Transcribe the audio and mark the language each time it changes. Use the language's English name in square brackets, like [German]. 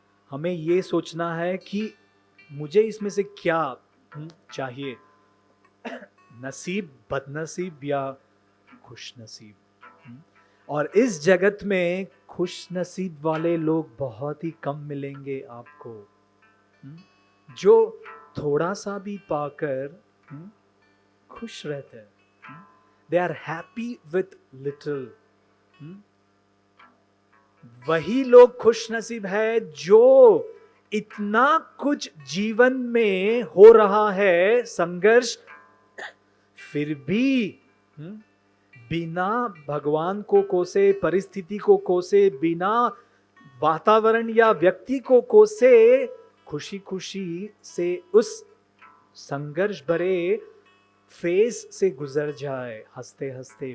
[Hindi] हमें ये सोचना है कि मुझे इसमें से क्या चाहिए, नसीब, बदनसीब या खुश नसीब। और इस जगत में खुश नसीब वाले लोग बहुत ही कम मिलेंगे आपको, जो थोड़ा सा भी पाकर खुश रहते हैं। [English] They are happy with little. [Hindi] वही लोग खुश नसीब है जो इतना कुछ जीवन में हो रहा है संघर्ष, फिर भी बिना भगवान को कोसे, परिस्थिति को कोसे, बिना वातावरण या व्यक्ति को कोसे, खुशी खुशी से उस संघर्ष भरे फेस से गुजर जाए हंसते हंसते।